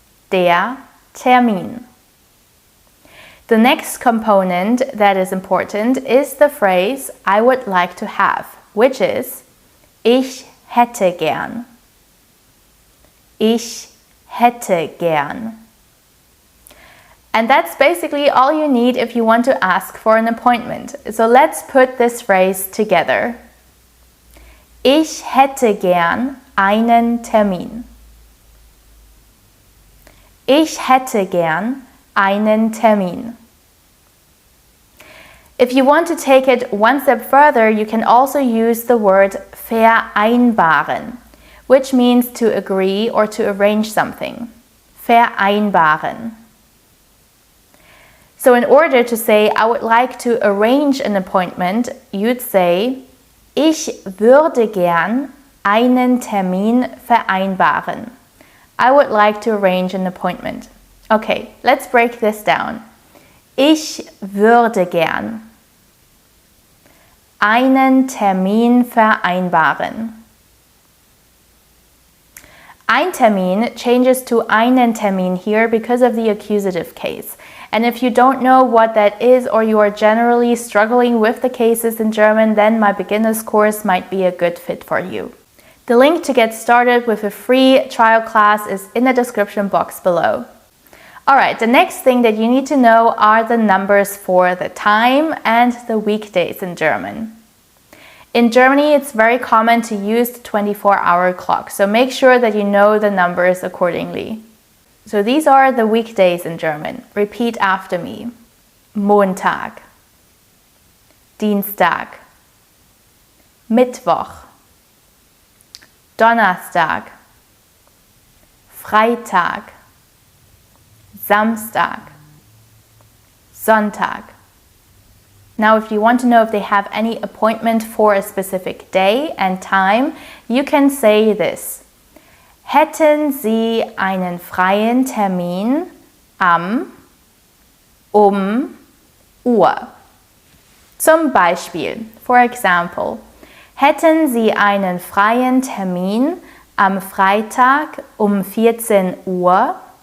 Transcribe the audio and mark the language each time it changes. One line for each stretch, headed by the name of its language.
German: Der Termin.
English: The next component that is important is the phrase I would like to have, which is
German: ich hätte gern. Ich hätte gern.
English: And that's basically all you need if you want to ask for an appointment. So let's put this phrase together.
German: Ich hätte gern einen Termin. Ich hätte gern einen Termin.
English: If you want to take it one step further, you can also use the word vereinbaren, which means to agree or to arrange something.
German: Vereinbaren.
English: So in order to say, I would like to arrange an appointment, you'd say,
German: ich würde gern einen Termin vereinbaren.
English: I would like to arrange an appointment. Okay, let's break this down.
German: Ich würde gern einen Termin vereinbaren.
English: Ein Termin changes to einen Termin here because of the accusative case. And if you don't know what that is or you are generally struggling with the cases in German, then my beginner's course might be a good fit for you. The link to get started with a free trial class is in the description box below. Alright, the next thing that you need to know are the numbers for the time and the weekdays in German. In Germany, it's very common to use the 24-hour clock, so make sure that you know the numbers accordingly. So these are the weekdays in German. Repeat after me.
German: Montag, Dienstag, Mittwoch, Donnerstag, Freitag, Samstag, Sonntag.
English: Now, if you want to know if they have any appointment for a specific day and time, you can say this.
German: Hätten Sie einen freien Termin am Uhr? Zum Beispiel,
English: for example,
German: hätten Sie einen freien Termin am Freitag 14 Uhr?